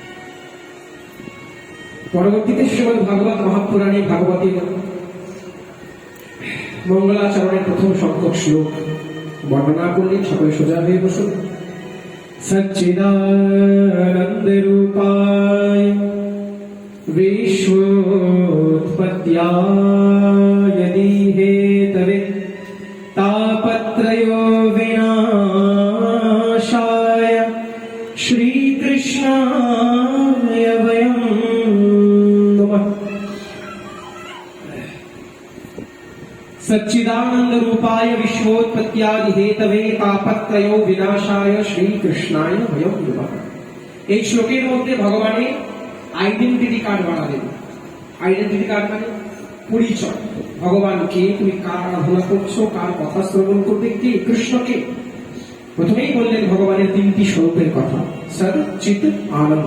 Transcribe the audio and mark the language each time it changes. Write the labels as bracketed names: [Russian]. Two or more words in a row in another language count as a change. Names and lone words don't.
[Bangla] পরবর্তীতে শ্রীমদ ভাগবত মহাপুরাণে ভাগবতীর মঙ্গলাচরণের প্রথম সংখ্যক শ্লোক বর্ণনা করলেন। সকলে সোজা হয়ে বসুন। [Sanskrit] সচ্চিদানন্দ রূপায় विश्वोत्पत्त्याय हेतवे तापत्रयो विनाशाय श्रीकृष्णाय वयं नमः। सच्चिदानंद रूपाय विश्वोत्पत्त्यादि हेतवे तापत्रयो विनाशाय श्रीकृष्णाय वयं नमः। [Bangla] এই শ্লোকের মধ্যে ভগবানের [English] identity card [Bangla] বানালেন। [English] identity card [Bangla] মানে পরিচয়। ভগবানকে তুমি কার আরাধনা করছো, কার কথা শ্রবণ করবে, কে? কৃষ্ণকে। প্রথমেই বললেন ভগবানের 3টি স্বরূপের কথা, সৎ চিৎ আনন্দ।